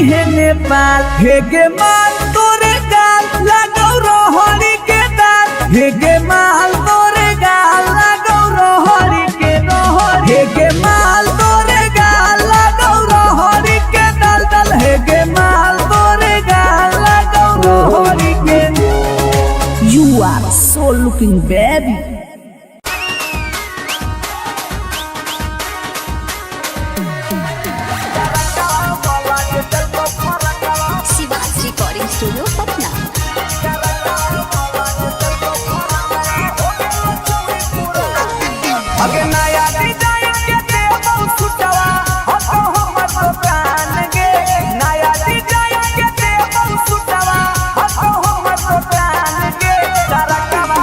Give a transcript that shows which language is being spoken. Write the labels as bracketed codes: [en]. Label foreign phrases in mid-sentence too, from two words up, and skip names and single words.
[mai] है नेपाल हे गे माल तोरे गाल लगो रोहड़ी के दाल हे गे माल तोरे गाल लगो रोहड़ी के रोहड़ी हे गे माल तोरे गाल लगो रोहड़ी के दल दल हे गे माल तोरे गाल लगो रोहड़ी के [en] You are so looking baby. [mai] शिवाज रिकॉर्डिंग स्टूडियो पटना। अगे नया डिजाइन के देबो सुटवा हो हमर दुकान गे नया डिजाइन के देबो सुटवा हो हमर दुकान गे डरकवा